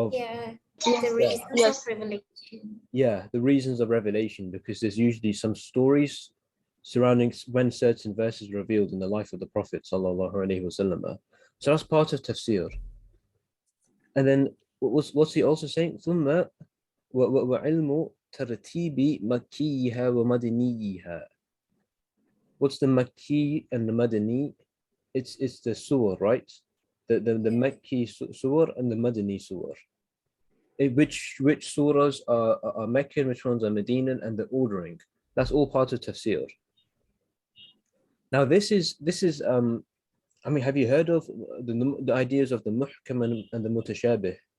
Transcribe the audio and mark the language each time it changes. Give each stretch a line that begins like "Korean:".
English: Yeah, the reasons of revelation. Yeah, the reasons of revelation, because there's usually some stories surrounding when certain verses are revealed in the life of the Prophet sallallahu alaihi wasallam. So that's part of tafsir. And then what's he also saying?
Arabic: ثم وعلم ترتيب مكيها ومدنيها.
English: What's the Makki and the Madani? It's the surah, right? The Makki surah and the Madani surah. Which surahs are Meccan, which ones are Medinan, and the ordering. That's all part of tafsir. Now this is I mean, have you heard of the ideas of the muhkam and the mutashabih?